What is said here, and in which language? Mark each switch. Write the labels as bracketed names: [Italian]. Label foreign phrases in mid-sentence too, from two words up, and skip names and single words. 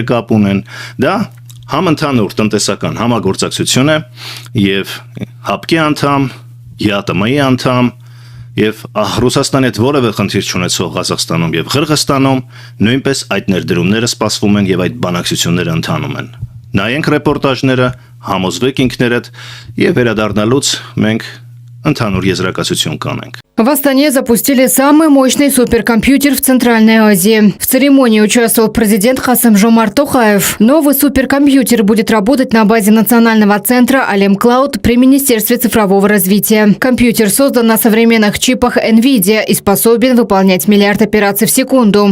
[Armenian] կապ ունեն։ Դա համընդհանուր տնտեսական համագործակցություն է եւ ՀԱՊԿ-ի անդամ, ԵԱՏՄ-ի անդամ եւ Ռուսաստանի հետ որևէ խնդիր չունեցող Ղազախստանում եւ Ղրղստանում նույնպես այդ ներդրումները սպասվում են եւ այդ բանակցությունները ընթանում են։ Նայենք ռեպորտաժները, համոզվեք ինքներդ եւ վերադառնալուց մենք ընդհանուր եզրակացություն կանենք։ [Russian] В Астане запустили самый мощный суперкомпьютер в Центральной Азии. В церемонии участвовал президент Касым-Жомарт Токаев. Новый суперкомпьютер будет работать на базе национального центра Алем Клауд при Министерстве цифрового развития. Компьютер создан на современных чипах NVIDIA и способен выполнять миллиард операций в секунду.